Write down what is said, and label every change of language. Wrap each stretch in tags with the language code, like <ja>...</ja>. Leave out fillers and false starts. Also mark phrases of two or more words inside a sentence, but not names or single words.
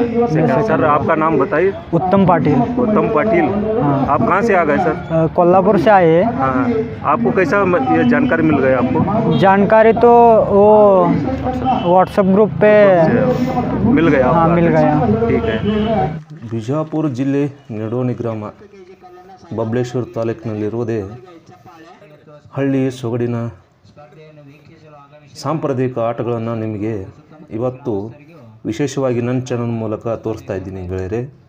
<hi>सर आपका नाम बताइए. उत्तम पाटिल. उत्तम पाटिल. आप कहाँ से आ गए सर? कोल्हापुर से आए हैं. हाँ. आपको कैसा ये जानकारी मिल गई आपको? जानकारी तो वो व्हाट्सएप ग्रुप पे मिल गया. हाँ, मिल गया. ठीक है.</hi> <kn>ಬಿಜಾಪುರ ಜಿಲ್ಲೆ ನಿಡೋನಿ ಗ್ರಾಮ ಬಬಲೇಶ್ವರ ತಾಲೂಕಿನಲ್ಲಿರುವುದೇ ಹಳ್ಳಿ ಸೊಗಡಿನ ಸಾಂಪ್ರದಾಯಿಕ ಆಟಗಳನ್ನು ನಿಮಗೆ ಇವತ್ತು ವಿಶೇಷವಾಗಿ ನನ್ನ ಚಾನಲ್ ಮೂಲಕ ತೋರಿಸ್ತಾ ಇದ್ದೀನಿ ಗೆಳೆಯರೆ.</kn>